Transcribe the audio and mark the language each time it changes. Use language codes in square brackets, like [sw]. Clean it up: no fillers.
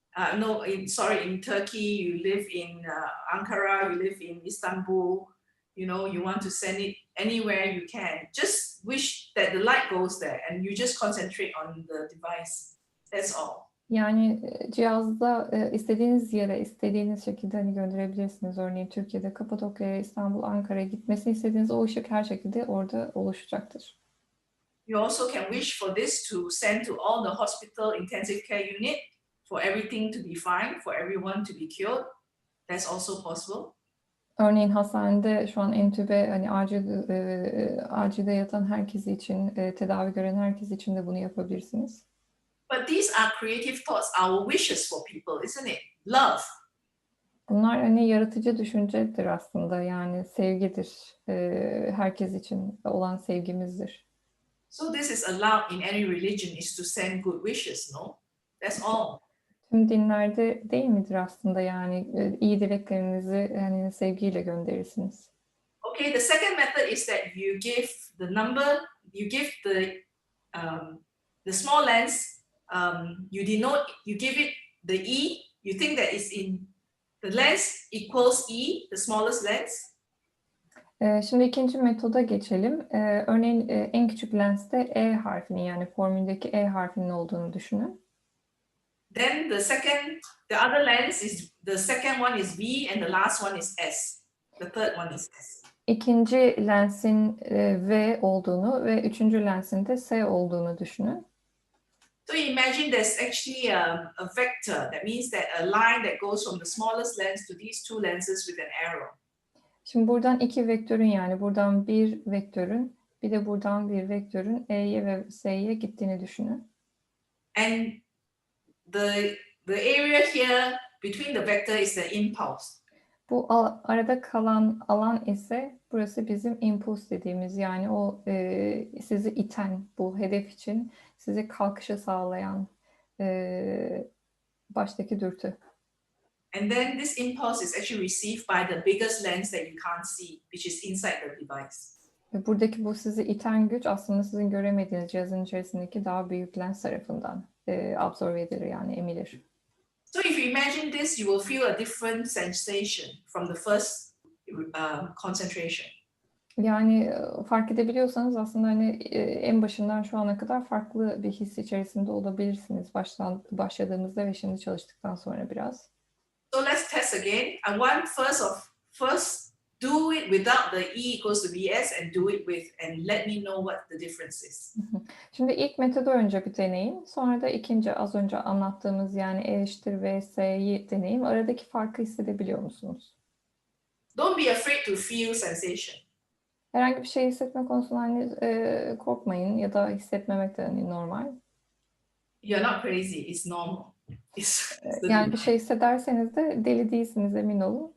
[en] In Turkey, you live in Ankara, you live in Istanbul. You want to send it anywhere you can. Just wish that the light goes there and you just concentrate on the device. That's all. [tr] Yani cihazda istediğiniz yere, istediğiniz şekilde hani gönderebilirsiniz. Örneğin Türkiye'de Kapadokya'ya, İstanbul, Ankara'ya gitmesini istediğiniz o ışık her şekilde orada oluşacaktır. [en] You also can wish for this to send to all the hospital intensive care unit for everything to be fine, for everyone to be cured. That's also possible. [tr] Örneğin hastanede şu an entübe hani acilde yatan herkes için, tedavi gören herkes için de bunu yapabilirsiniz. [en] But these are creative thoughts, our wishes for people, isn't it? Love. [tr] Bunlar hani yaratıcı düşüncedir aslında yani sevgidir. Herkes için olan sevgimizdir. [en] So this is allowed in any religion is to send good wishes, no? That's all. [tr] Tüm dinlerde değil midir aslında yani iyi dileklerinizi yani sevgiyle gönderirsiniz. [en] Okay, the second method is that you give the number, you give the small lens, you give it the E, you think that it's in the lens equals E, the smallest lens. [tr] Şimdi ikinci metoda geçelim. Örneğin en küçük lenste E harfinin yani formüldeki E harfinin olduğunu düşünün. [en] Then the other lens is, the second one is V and the last one is S. The third one is S. [tr] İkinci lensin V olduğunu ve üçüncü lensin de S olduğunu düşünün. [en] So imagine there's actually a vector. That means that a line that goes from the smallest lens to these two lenses with an arrow. [tr] Şimdi buradan iki vektörün yani buradan bir vektörün bir de buradan bir vektörün E'ye ve S'ye gittiğini düşünün. [en] And the area here between the vector is the impulse. [tr] Bu arada kalan alan ise burası bizim impuls dediğimiz yani o sizi iten bu hedef için sizi kalkışı sağlayan Baştaki dürtü. [en] And then this impulse is actually received by the biggest lens that you can't see, which is inside the device. [tr] Ve buradaki bu sizi iten güç aslında sizin göremediğiniz cihazın içerisindeki daha büyük lens tarafından absorbe edilir, yani emilir. [en] So if you imagine this, you will feel a different sensation from the first concentration. [tr] Yani fark edebiliyorsanız aslında hani en başından şu ana kadar farklı bir his içerisinde olabilirsiniz. Başladığımızda ve şimdi çalıştıktan sonra biraz. [en] So let's test again. I want first do it without the E equals to Vs and do it with and let me know what the difference is. [tr] Şimdi ilk metodu önce bir deneyin. Sonra da ikinci az önce anlattığımız yani E eşittir Vs'yi deneyin. Aradaki farkı hissedebiliyor musunuz? [en] Don't be afraid to feel sensation. [tr] Herhangi bir şey hissetme konusunda hani korkmayın ya da hissetmemek de hani normal. [en] You're not crazy, it's normal. [tr] Yani bir şey hissederseniz de deli değilsiniz, emin olun.